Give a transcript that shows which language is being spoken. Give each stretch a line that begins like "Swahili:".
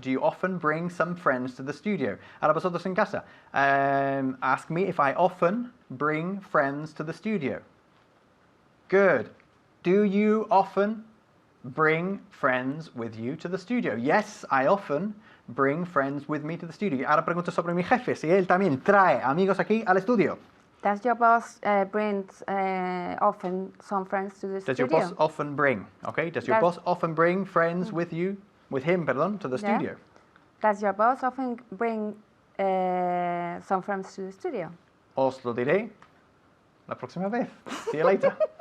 English: Do you often bring some friends to the studio?
Spanish: Ahora vosotros en casa.
English: Ask me if I often bring friends to the studio. Good. Do you often bring friends with you to the studio? Yes, I often bring friends with me to the studio.
Spanish: Ahora pregunto sobre mi jefe, si él también trae amigos aquí al estudio.
English: Does your boss bring often some friends to the Does studio? your boss often bring, okay? Does your boss often bring friends with him, to the Yeah. studio? Does your boss often bring some friends to the studio?
Spanish: Os lo diré la próxima vez.
English: See you later.